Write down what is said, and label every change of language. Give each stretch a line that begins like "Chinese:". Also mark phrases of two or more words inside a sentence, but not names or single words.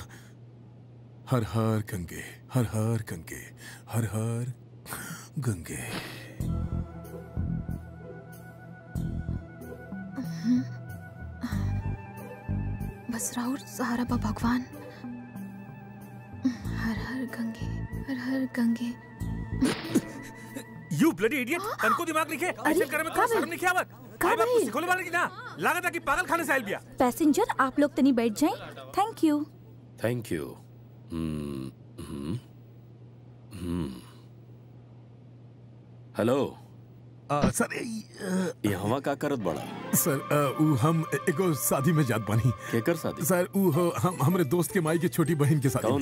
Bhojpuri: हर हर गंगे, हर हर गंगे, हर हर गंगे। बस राउर सहारा बा भगवान। हर हर गंगे, हर हर गंगे।
English: You bloody idiot!
Bhojpuri: तनको दिमाग नहीं है। ऐसे करे में तो शर्म नहीं आवत। काय बात कुछ सिखोले वाले की ना? लागत है कि पागल खाने से आइल बिया। पैसेंजर आप लोग तनी बैठ जाएं।
English: thank you. thank you. hello
Bhojpuri: सर यहाँ का करत बड़ा? सर हम एगो शादी में जात बानी। केकर शादी? सर हम हमरे दोस्त के माई के छोटी बहन के शादी।